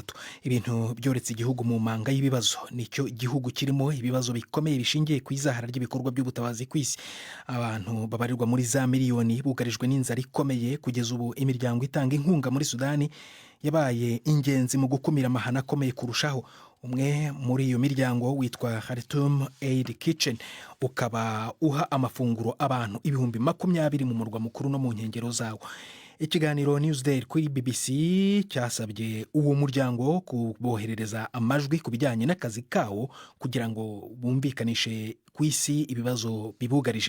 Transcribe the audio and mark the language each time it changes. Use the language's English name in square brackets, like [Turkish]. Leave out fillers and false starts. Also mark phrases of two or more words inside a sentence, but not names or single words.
[Kinyarwanda] Ibintu byoretse igihugu mu manga y'ibibazo. Nicyo igihugu kirimo ibibazo bikomeye bishingiye ku izahara ry'ibikorwa by'ubutabazi kw'isi. Abantu babarirwa muri za miliyoni bugarijwe n'inzara ikomeye. Kugeza ubu imiryango itanga inkunga muri Sudani yabaye ingenzi mu gukumira amahana akomeye kurushaho. Umwe muri iyo miryango witwa Khartoum Aid Kitchen ukaba uha amafunguro abantu 20,000 mu murwa mukuru no mu nkengero zawo. Ikiganiro Newsday kuri BBC cyasabye uwo muryango kuboherereza amajwi ku bijyanye n'akazi kawo kugira ngo bumvikanishe ku isi ibibazo bibugarije.